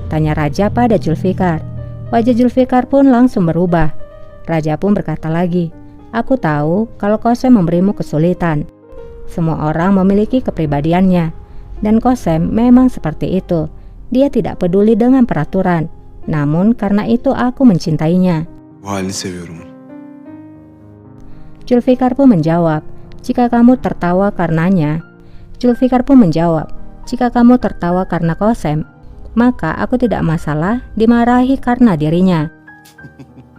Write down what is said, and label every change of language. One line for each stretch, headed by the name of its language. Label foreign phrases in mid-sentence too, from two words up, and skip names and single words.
Indonesian: Tanya raja pada Zulfikar. Wajah Zulfikar pun langsung berubah. Raja pun berkata lagi, aku tahu kalau Kosem memberimu kesulitan. Semua orang memiliki kepribadiannya, dan Kosem memang seperti itu. Dia tidak peduli dengan peraturan, namun karena itu aku mencintainya.
Turkish: Bu halini seviyorum.
Indonesian: Zulfikar pun menjawab, jika kamu tertawa karenanya. Zulfikar pun menjawab, jika kamu tertawa karena Kosem, maka aku tidak masalah dimarahi karena dirinya.